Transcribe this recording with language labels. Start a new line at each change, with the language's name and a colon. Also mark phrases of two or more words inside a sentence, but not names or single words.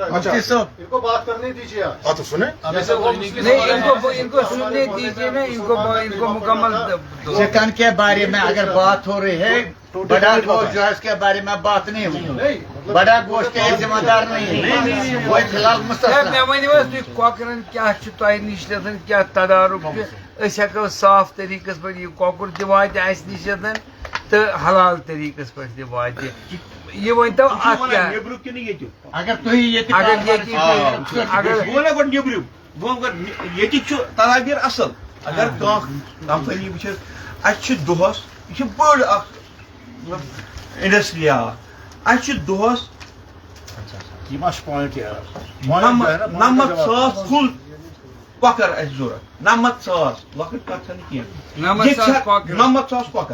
Urdu: ان کو بات کرنے دیجیے. ہاں تو سنیں نہیں ان کو سننے دیجیے نا ان کو مکمل سکن کے بارے میں اگر بات ہو رہی ہے بڑا گوشت جو ہے اس کے بارے میں بات نہیں ہوئی بڑا گوشت کے ذمہ دار نہیں ہے وہ فی الحال
Kashmiri: مے ؤنِو حظ تُہۍ کۄکرن کیٛاہ چھُ تۄہہِ نِش کیٛاہ تدارُک چھُ أسۍ ہٮ۪کو صاف طریٖقس پٮ۪ٹھ یہِ کۄکُر تہِ واتہِ اَسہِ نِش تہٕ حلال طریٖقس پٮ۪ٹھ تہِ واتہِ یہ ؤنۍتو اَتھ کیٛاہ اگر تُہۍ ییٚتہِ چھُ تدابیر اصل اگر کانٛہہ کمپنی وٕچھِ اَسہِ چھِ دۄہس یہِ چھِ بٔڑ اکھ انڈسٹری اَسہِ چھِ دۄہس 90,000 فُل کۄکر اَسہِ ضوٚرتھ 90,000 لۄکٕٹ کتھ چھنہٕ کینٛہہ 90,000 کۄکر